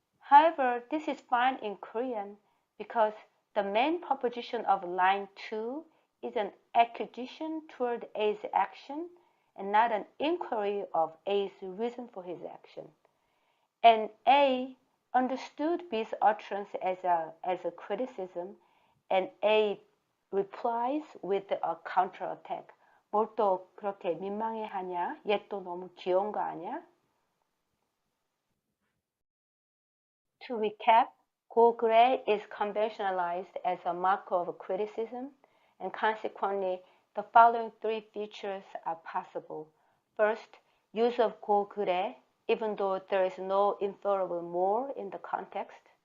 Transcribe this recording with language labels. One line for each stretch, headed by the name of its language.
English: However, this is fine in Korean because the main proposition of line 2 is an accusation toward A's action and not an inquiry of A's reason for his action. And A understood B's utterance as a criticism, and A replies with a counterattack.
Korean: 뭘 또 그렇게 민망해 하냐? 얘 또 너무 귀여운 거 아니야?
English: To recap, go gray is conventionalized as a marker of criticism, and consequently, the following three features are possible. First, use of go gray, even though there is no inferable more in the context.